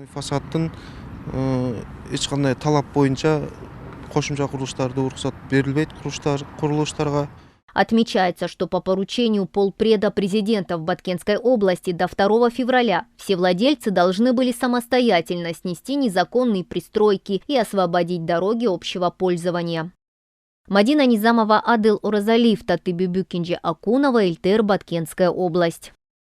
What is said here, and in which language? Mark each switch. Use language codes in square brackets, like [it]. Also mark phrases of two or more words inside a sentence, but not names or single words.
[ru] Отмечается, что по поручению полпреда президента в Баткенской области до 2 февраля все владельцы должны были самостоятельно снести незаконные пристройки и освободить дороги общего пользования. Мадина Низамова, Адыл Уразалиев, Татыбюбюкинджи Акунова, Эльтер, Баткенская область.